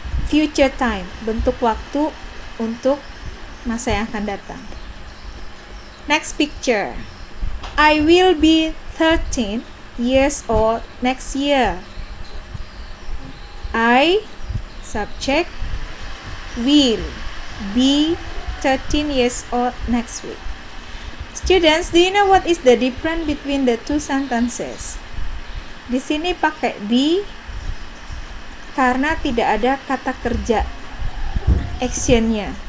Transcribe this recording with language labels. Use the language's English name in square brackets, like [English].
[Indonesian] Future time, bentuk waktu untuk masa yang akan datang. [English] Next picture. I will be 13 years old next year. I, subject, will be 13 years old next week. Students, do you know what is the difference between the two sentences? [Indonesian] Di sini pakai be karena tidak ada kata kerja actionnya.